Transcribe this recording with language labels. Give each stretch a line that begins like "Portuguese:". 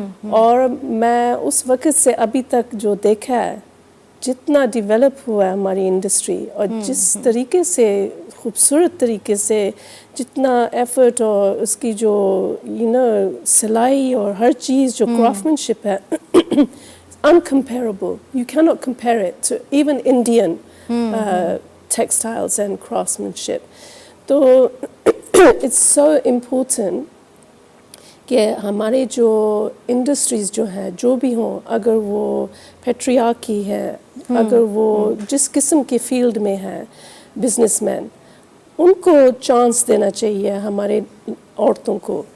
Urdu: اور میں اس وقت سے ابھی تک جو دیکھا ہے, جتنا ڈیولپ ہوا ہے ہماری انڈسٹری, اور جس طریقے سے خوبصورت طریقے سے جتنا ایفرٹ اور اس کی جو سلائی اور ہر چیز جو کرافٹمین شپ ہے, uncomparable.
English: You cannot compare it to even Indian textiles and craftsmanship.
Urdu: تو
English: it's so important
Urdu: کہ ہمارے جو انڈسٹریز جو ہیں جو بھی ہوں, اگر وہ پیٹریارکی ہے, اگر وہ جس قسم کے فیلڈ میں ہے بزنس مین, ان کو چانس دینا چاہیے ہمارے عورتوں کو.